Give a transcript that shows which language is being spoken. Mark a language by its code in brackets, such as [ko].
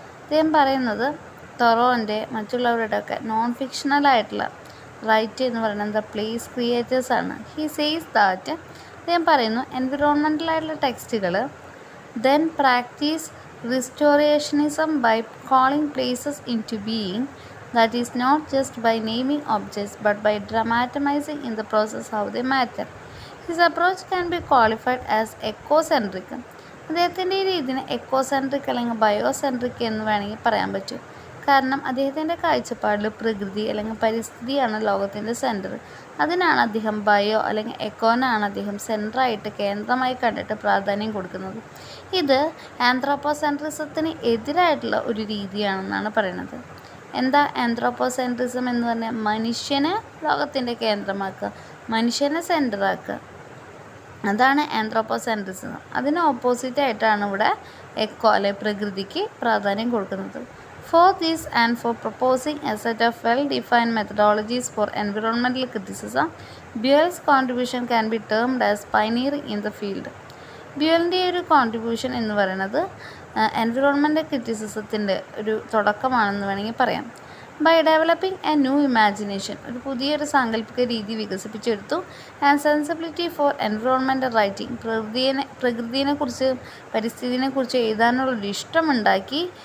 [ml] അദ്ദേഹം പറയുന്നത് തോറോൻ്റെ മറ്റുള്ളവരുടെയൊക്കെ non ഫിക്ഷണലായിട്ടുള്ള right എന്ന് പറയുന്നത് പ്ലേസ് ക്രിയേറ്റേഴ്സാണ്. [en] he says that, [ml] അദ്ദേഹം പറയുന്നു, എൻവിറോൺമെൻ്റലായിട്ടുള്ള ടെക്സ്റ്റുകൾ [en] Then practice restorationism by calling places into being. That is not just by naming objects but by dramatizing in the process how they matter. His approach can be qualified as ecocentric. [ml] അദ്ദേഹത്തിൻ്റെ ഈ രീതിനെ എക്കോസെൻട്രിക് അല്ലെങ്കിൽ ബയോസെൻട്രിക് എന്ന് വേണമെങ്കിൽ പറയാൻ പറ്റും. കാരണം അദ്ദേഹത്തിൻ്റെ കാഴ്ചപ്പാടിൽ പ്രകൃതി അല്ലെങ്കിൽ പരിസ്ഥിതിയാണ് ലോകത്തിൻ്റെ സെൻറ്റർ. അതിനാണ് അദ്ദേഹം അല്ലെങ്കിൽ എക്കോനാണ് അദ്ദേഹം സെൻറ്ററായിട്ട് കേന്ദ്രമായി കണ്ടിട്ട് പ്രാധാന്യം കൊടുക്കുന്നത്. ഇത് ആന്ത്രോപോസെൻട്രിസത്തിന് എതിരായിട്ടുള്ള ഒരു രീതിയാണെന്നാണ് പറയുന്നത്. എന്താ ആന്ത്രോപോസെൻട്രിസം എന്ന് പറഞ്ഞാൽ? മനുഷ്യനെ ലോകത്തിൻ്റെ കേന്ദ്രമാക്കുക, മനുഷ്യനെ സെൻറ്ററാക്കുക, അതാണ് ആന്ത്രോപോസെൻട്രിസം. അതിന് ഓപ്പോസിറ്റായിട്ടാണ് ഇവിടെ പ്രകൃതിക്ക് പ്രാധാന്യം കൊടുക്കുന്നത്. [en] For this and for proposing a set of well-defined methodologies for environmental criticism, Buell's contribution can be termed as pioneering in the field. [ml] ബ്യൂവലിൻ്റെ ഒരു കോൺട്രിബ്യൂഷൻ എന്ന് പറയുന്നത് എൻവിറോൺമെൻറ്റൽ ക്രിറ്റിസിസത്തിൻ്റെ ഒരു തുടക്കമാണെന്ന് വേണമെങ്കിൽ പറയാം. [en] by developing a new imagination, [ml] ഒരു പുതിയൊരു സാങ്കല്പിക രീതി വികസിപ്പിച്ചെടുത്തു. [en] and sensibility for environmental writing, [ml] പ്രകൃതിയെക്കുറിച്ച് പരിസ്ഥിതിയെക്കുറിച്ച് എഴുതാനുള്ളൊരു ഇഷ്ടമുണ്ടാക്കി.